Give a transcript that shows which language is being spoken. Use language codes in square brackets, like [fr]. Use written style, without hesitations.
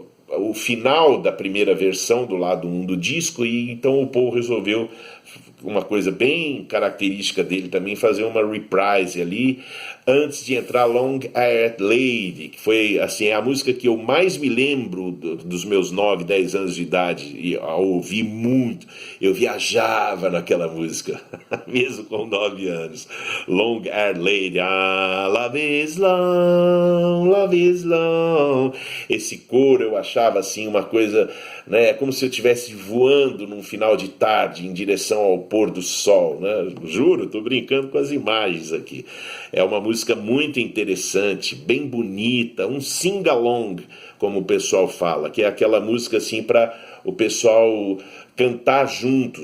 [pt] o final da primeira versão do lado 1 do disco, e então o Paul resolveu uma coisa bem característica dele também, fazer uma reprise ali, antes de entrar Long Haired Lady, que foi assim, a música que eu mais me lembro dos meus 9, 10 anos de idade, e a ouvir muito, eu viajava naquela música, mesmo com 9 anos. [en] Long Haired Lady, love is long, love is long. [pt] Esse coro eu achava assim uma coisa, né, como se eu estivesse voando num final de tarde em direção ao pôr do sol, né? Juro, estou brincando com as imagens aqui. É uma música muito interessante, bem bonita, um sing-along, como o pessoal fala, que é aquela música assim para o pessoal cantar junto.